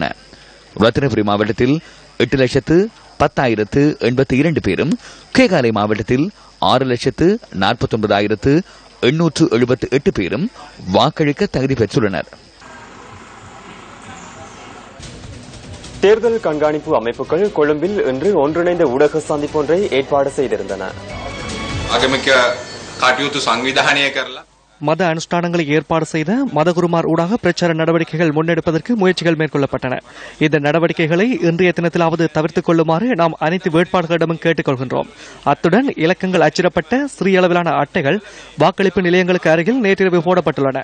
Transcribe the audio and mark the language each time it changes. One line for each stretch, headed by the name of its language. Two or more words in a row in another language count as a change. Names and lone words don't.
Tamil: ரத்தினபுரி மாவட்டத்தில் 8,10,082 பேரும், கேகாலை மாவட்டத்தில் 6,49,878 பேரும் வாக்களிக்க தகுதி பெற்றுள்ளனர். தேர்தல் கண்காணிப்பு அமைப்புகள் கொழும்பில் இன்று ஒன்றிணைந்த ஊடக சந்திப்பொன்றை ஏற்பாடு செய்திருந்தன.
Sinhala: අගමක කටයුතු සංවිධානය කරලා
Tamil: மத அனுஷ்டானங்களை ஏற்பாடு செய்த மதகுருமார் ஊடாக பிரச்சார நடவடிக்கைகள் முன்னெடுப்பதற்கு முயற்சிகள் மேற்கொள்ளப்பட்டன. இந்த நடவடிக்கைகளை இன்றைய தினத்திலாவது தவிர்த்துக் கொள்ளுமாறு நாம் அனைத்து வேட்பாளர்களிடமும் கேட்டுக் கொள்கின்றோம். அத்துடன் இலக்கங்கள் அச்சிடப்பட்ட சிறிய அளவிலான அட்டைகள் வாக்களிப்பு நிலையங்களுக்கு அருகில் நேற்றிரவு போடப்பட்டுள்ளன.